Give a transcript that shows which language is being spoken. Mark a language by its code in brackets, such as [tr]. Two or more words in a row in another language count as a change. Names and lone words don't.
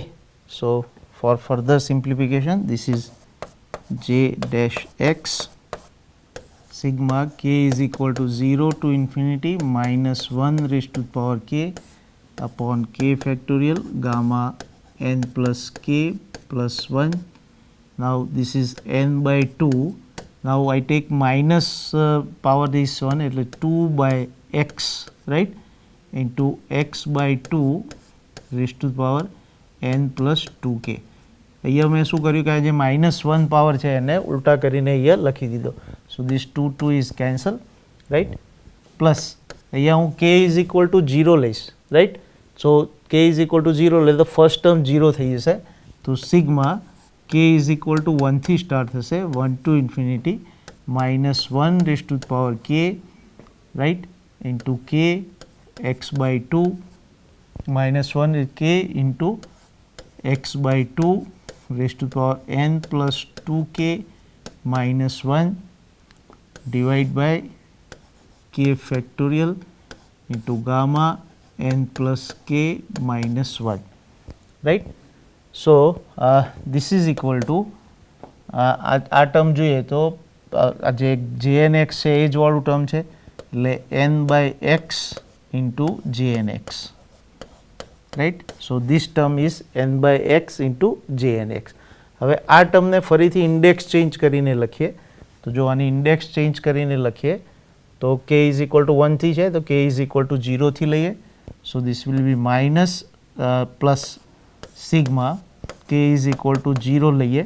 [en] So for further simplification, this is j dash x sigma k is equal to 0 to infinity minus 1 raised to the power k upon k factorial gamma n plus k plus 1. Now this is n by 2. Now I take minus power this one, એટલે 2 by x, right, into x by 2 raised to the power n plus 2k. [gu] અહીંયા મેં શું કર્યું કે આ જે -1 પાવર છે એને ઉલટા કરીને અહીંયા લખી દીધો. [en] So this 2 is cancel, right, પ્લસ [gu] અહીંયા હું [en] k is equal to 0 લઈશ, right. સો k is equal to 0 [gu] એટલે તો [en] first term 0 [gu] થઈ જશે. [en] તો સિગ્મા k is equal to 1 [gu] થી સ્ટાર્ટ થશે, [en] 1 to infinity minus 1 raised to the power k, right, into k x by 2 minus 1 is k into x by 2 raised to the power n plus 2k minus 1 divided by k factorial into gamma n plus k minus 1, right. So this is equal to [gu] આ ટર્મ જોઈએ તો જે jnx છે એ જ વાળું ટર્મ છે, એટલે [en] n by x into jnx, right. So this term is n by x into jnx. [gu] હવે આ ટર્મને ફરીથી [en] index change [gu] કરીને લખીએ તો તો જો આની [en] index change [gu] કરીને લખીએ તો k [en] is equal to [gu] 1 થી છે તો k [en] is equal to [gu] 0 થી લઈએ. [en] So this will be minus plus sigma k is equal to 0 લઈએ.